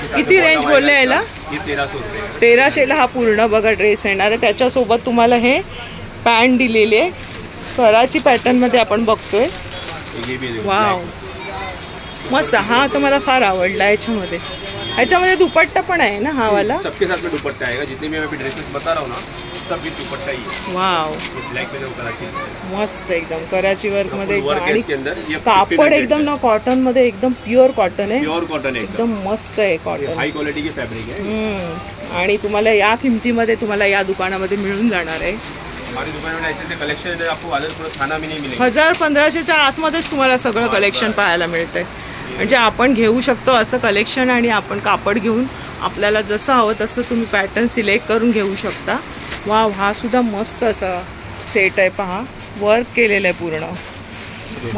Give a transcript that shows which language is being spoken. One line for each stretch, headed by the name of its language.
Marathi: किती रेंज बोलले याला? 1300ला हा पूर्ण बघा ड्रेस येणार आहे. त्याच्यासोबत तुम्हाला हे पॅन्ट दिलेली आहे. कराची पॅटर्न मध्ये आपण बघतोय. वाव मस्त. हा तर मला फार आवडला. याच्यामध्ये दुपट्टा पण आहे ना हा वाला?
Hindi: सबके साथ में दुपट्टा आएगा. जितने भी मैं अभी ड्रेसेस बता रहा हूँ ना सब भी दुपट्टा ही है. वाव. ब्लैक में कराची
Marathi: मस्त एकदम कराची वर्क मध्ये. आणि कापड एकदम ना कॉटन मध्ये एकदम प्युअर कॉटन आहे. प्युअर कॉटन आहे. एकदम मस्त आहे कॉटन.
Hindi: हाई क्वालिटी की फैब्रिक है.
Marathi: आणि तुम्हाला या किमतीमध्ये तुम्हाला या दुकानामध्ये मिळून जाणार आहे.
Hindi: हमारी दुकान में ऐसे कलेक्शन आपको आदतपूर थाना में नहीं मिलेगा.
Marathi: 1000-1500च्या आतमध्येच तुम्हाला सगळं कलेक्शन पाहायला मिळतंय. म्हणजे आपण घेऊ शकतो असं कलेक्शन आणि आपण कापड घेऊन आपल्याला जसं हवं तसं तुम्ही पॅटर्न सिलेक्ट करून घेऊ शकता. वाव. हा सुद्धा मस्त असा सेट आहे. पहा वर्क केलेलं आहे पूर्ण.